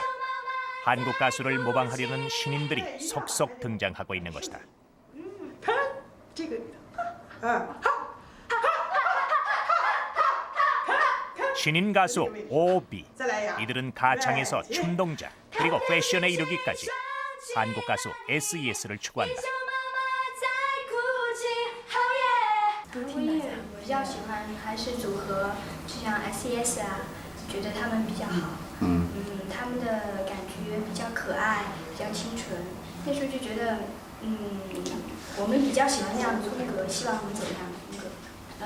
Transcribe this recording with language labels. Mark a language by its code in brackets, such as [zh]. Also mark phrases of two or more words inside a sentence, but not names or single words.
[ko] 한국 가수를 모방하려는 신인들이 속속 등장하고 있는 것이다. 신인 가수 오비. 이들은 가창에서 춤동작 그리고 패션에 이르기까지 한국 가수 SES를 추구한다. [zh] 独立音乐我比较喜欢还是组合，就像 SES 啊，觉得他们比较好。他们的感觉比较可爱，比较清纯。那时候就觉得，我们比较喜欢那样的风格，希望能走那样的风格。